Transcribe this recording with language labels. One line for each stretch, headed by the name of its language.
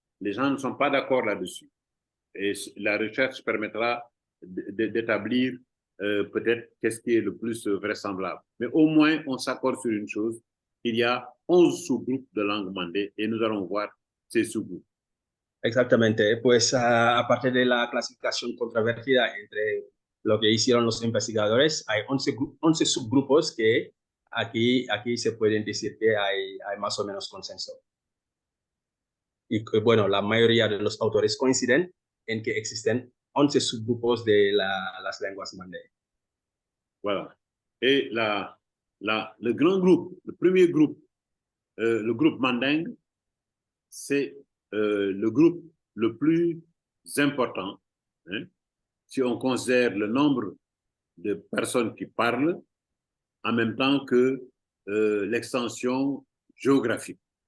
French: Les gens ne sont pas d'accord là-dessus. Et la recherche permettra d'établir peut-être qu'est-ce qui est le plus vraisemblable. Mais au moins, on s'accorde sur une chose, il y a 11 sous-groupes de langue mandé et nous allons voir ces sous-groupes.
Spanish: Exactamente, pues a partir de la clasificación controvertida entre lo que hicieron los investigadores, hay 11 subgrupos que aquí se pueden decir que hay más o menos consenso. Y bueno, la mayoría de los autores coinciden en que existen 11 subgrupos de las lenguas mandé.
French: Voilà. Et le grand groupe, le premier groupe, le groupe Manding, c'est le groupe le plus important, hein, si on considère le nombre de personnes qui parlent en même temps que l'extension géographique.